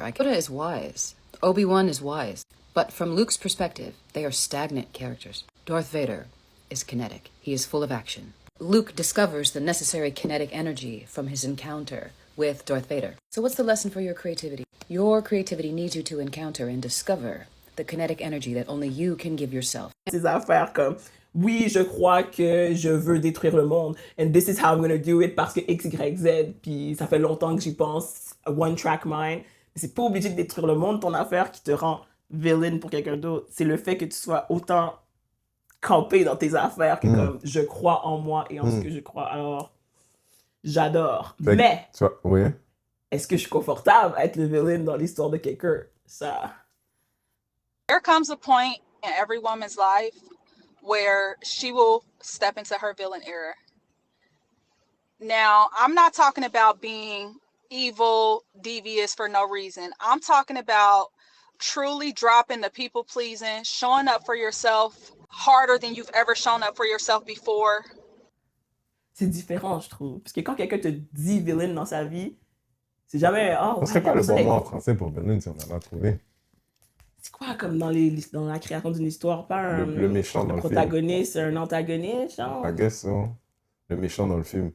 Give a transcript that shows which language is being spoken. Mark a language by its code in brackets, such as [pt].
[en] Yoda is wise. Obi-Wan is wise. But from Luke's perspective, they are stagnant characters. Darth Vader is kinetic. He is full of action. Luke discovers the necessary kinetic energy from his encounter with Darth Vader. So what's the lesson for your creativity? Your creativity needs you to encounter and discover the kinetic energy that only you can give yourself. [fr] Ces affaires comme, oui, je crois que je veux détruire le monde, [en] and this is how I'm gonna do it [fr] parce que X, Y, Z, puis ça fait longtemps que j'y pense, [en] a one-track mind. [fr] Mais c'est pas obligé de détruire le monde, ton affaire qui te rend villain pour quelqu'un d'autre. C'est le fait que tu sois autant campé dans tes affaires que comme, je crois en moi et en ce que je crois. Alors, j'adore. Mais, Oui. est-ce que je suis confortable à être le villain dans l'histoire de quelqu'un? Ça... [en] There comes a point in every woman's life where she will step into her villain era. Now, I'm not talking about being evil, devious for no reason. I'm talking about truly dropping the people pleasing, showing up for yourself harder than you've ever shown up for yourself before. [fr] C'est différent, je trouve. Parce que quand quelqu'un te dit villain dans sa vie, c'est jamais... Oh, Ce serait quoi le bon mot en français pour villain si on en a trouvé? C'est quoi comme dans la création d'une histoire? Pas un, le méchant dans le film. Protagoniste, un antagoniste, genre? [en] I guess so. [fr] Le méchant dans le film.